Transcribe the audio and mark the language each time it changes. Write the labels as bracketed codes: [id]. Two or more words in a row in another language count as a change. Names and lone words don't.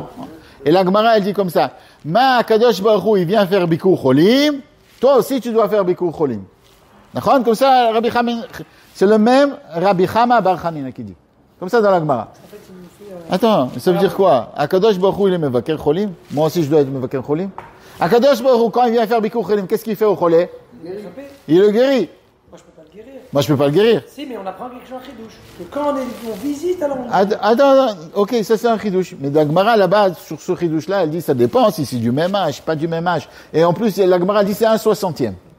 [fr] Et la Gemara, elle dit comme ça. [he] הקדוש ברוך הוא, [fr] il vient faire [he] ביקור חולים. [fr] Toi aussi, tu dois faire [he] ביקור חולים. [fr] D'accord? Comme ça, Rabbi Chama, c'est le même Rabbi Chama bar Hanina qui dit. Comme ça dans la Gemara. Attends, ça veut dire quoi? [he] הקדוש ברוך הוא, [fr] il est [he] מבקר חולים. [fr] Moi aussi, je dois être [he] מבקר חולים. הקדוש ברוך הוא, [fr] quand il vient faire [he] ביקור חולים, [fr] qu'est-ce qu'il fait au cholé? Il le guérit. Moi, je peux pas le guérir. Moi, je peux pas le guérir. Si, mais on apprend quelque chose en chidouche. Que quand on visite, alors on... Attends, ok, ça c'est un chidouche. Mais la Gemara, là-bas, sur ce chidouche-là, elle dit, ça dépend si c'est du même âge, pas du même âge. Et en plus, la Gemara dit, c'est 1/60e.